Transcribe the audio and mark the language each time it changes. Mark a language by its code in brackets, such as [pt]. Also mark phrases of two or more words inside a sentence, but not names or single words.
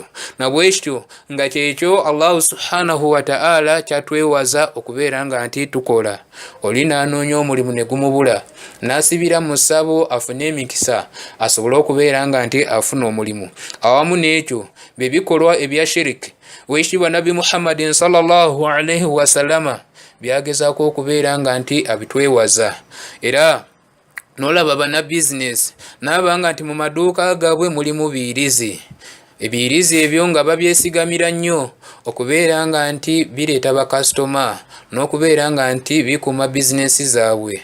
[lg] Na bwekityo nga kyekyo Allah [ar] سبحانه وتعالى [lg] kyatwewaza okubeera nga nti tukola. Oli n'anoonya omulimu ne gumubula, n'asibira mu ssabo afune emikisa asobole okubeera nga nti afuna omulimu. Awamu n'ekyo bye bikolwa ebya shiriki weekitiibwa Nabi Muhammadin [ar] صلى الله عليه وسلم [lg] byagezaako okubeera nga nti abitwewaza. Era n'olaba bana bizinesi n'abanga nti mu maduuka gaabwe mulimu biyirizi. Ebiyirizi ebyo nga babyesigamira nnyo okubeera nga nti bireeta bakasitoma n'okubeera nga nti bikuuma bizinesi zaabwe.